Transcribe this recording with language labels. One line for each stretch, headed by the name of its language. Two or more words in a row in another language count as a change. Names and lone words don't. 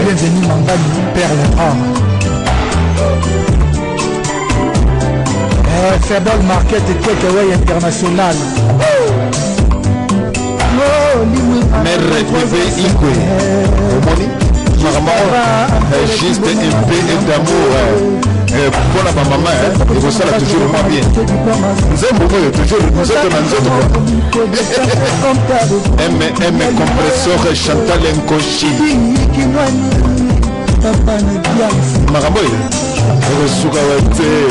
French: Bienvenue Mangani, Perle A. Eh, Faible Market, Takeaway International.
Lingala: Mère Bébé Igwe, omoni? Makambo, eh,
French: juste un peu d'amour, eh.
Lingala: Eh, mpona ba mama, eh, ekosala
French: toujours moins bien.
Lingala: Nzembo oyo, toujours nzoto na nzoto, quoi. M, M compresseur Chantal Nkoshi. Makambo oyo, ekosuka wa te.